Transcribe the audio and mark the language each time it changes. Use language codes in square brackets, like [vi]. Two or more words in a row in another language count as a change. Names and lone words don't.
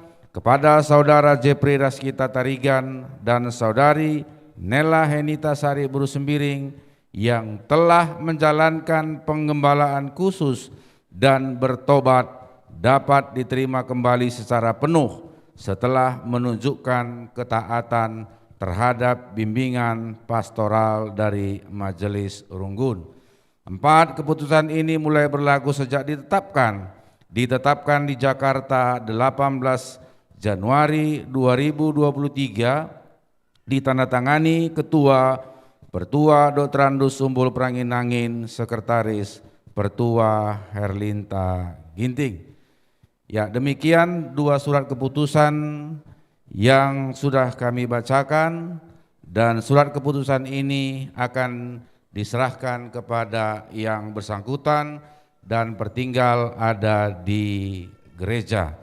[id] Kepada Saudara Jepri Raskita Tarigan dan Saudari Nela Henita Sari Beru Sembiring yang telah menjalankan penggembalaan khusus dan bertobat dapat diterima kembali secara penuh setelah menunjukkan ketaatan terhadap bimbingan pastoral dari Majelis Runggun. 4. Keputusan ini mulai berlaku sejak ditetapkan di Jakarta 18 Januari 2023, ditandatangani Ketua Pertua Dr. Andus Sumbul Pranginangin, Sekretaris Pertua Herlinta Ginting. Ya, demikian 2 surat keputusan yang sudah kami bacakan, dan surat keputusan ini akan diserahkan kepada yang bersangkutan dan pertinggal ada di gereja.